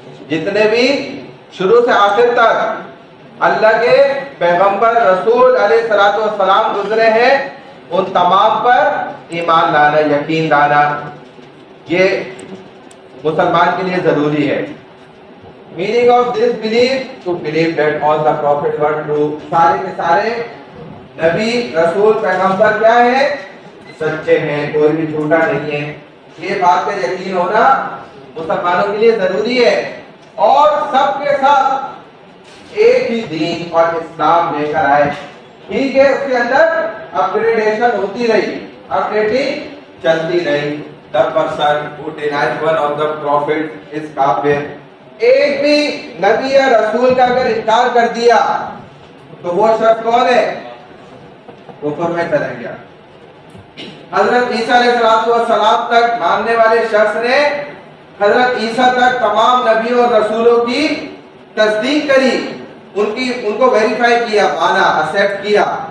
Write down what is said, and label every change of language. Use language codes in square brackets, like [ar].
[ur] جتنے بھی شروع سے آخر تک اللہ کے پیغمبر رسول علیہ السلام گزرے ہیں, ان تمام پر ایمان لانا, یقین لانا, یہ مسلمان کے لیے ضروری ہے. [en] Meaning of this belief, to believe that all the prophets were true. [ur] سارے کے سارے نبی رسول پیغمبر کیا ہے, سچے ہیں, کوئی بھی جھوٹا نہیں ہے. یہ بات کا یقین ہونا مسلمانوں کے لیے ضروری ہے. اور سب کے ساتھ ایک ہی دین اور اسلام لے کر آئے. ٹھیک ہے, اس کے اندر اپگریڈیشن ہوتی رہی, اپڈیٹنگ چلتی رہی. [en] The person who denies one of the prophets is kafir. [ur] ایک بھی نبی یا رسول کا اگر انکار کر دیا تو وہ شخص کون ہے, کفر میں چلا گیا. حضرت عیسیٰ علیہ السلام تک ماننے والے شخص نے حضرت عیسیٰ تک تمام نبیوں اور رسولوں کی تصدیق کری, ان کو ویریفائی کیا, مانا, ایکسپٹ کیا.